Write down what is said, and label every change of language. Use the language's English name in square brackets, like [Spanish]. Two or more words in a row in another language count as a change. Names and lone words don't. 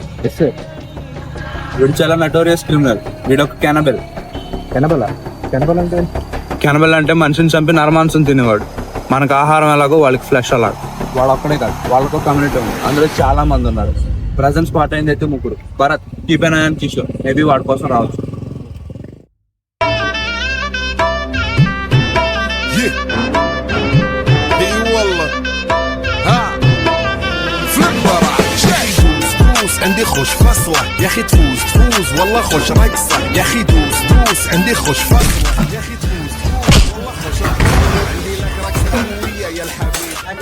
[Telugu] వీడు చాలా [English] notorious criminal. [Telugu] వీడు ఒక కెనబెల్. కెనబెల్ అంటే మనిషిని చంపి నరమాంసం తినేవాడు. మనకు ఆహారం ఎలాగో వాళ్ళకి ఫ్లెష్ అలాగ. వాళ్ళు ఒక్కడే కాదు, వాళ్ళకు కమ్యూనిటీ ఉంది. అందులో చాలా మంది ఉన్నారు. [English] present spot [Telugu] అయింది అయితే 3. భరత్, కీపెన్ అండ్ కిషోర్ మేబీ వాడి కోసం రావచ్చు. [Arabic] عندي خوش فصلة يا اخي تفوز والله خوش رقصة يا اخي دوس عندي خوش فصلة يا اخي تفوز والله خوش رقصة عندي لك رقصة قوية يا الحبيب.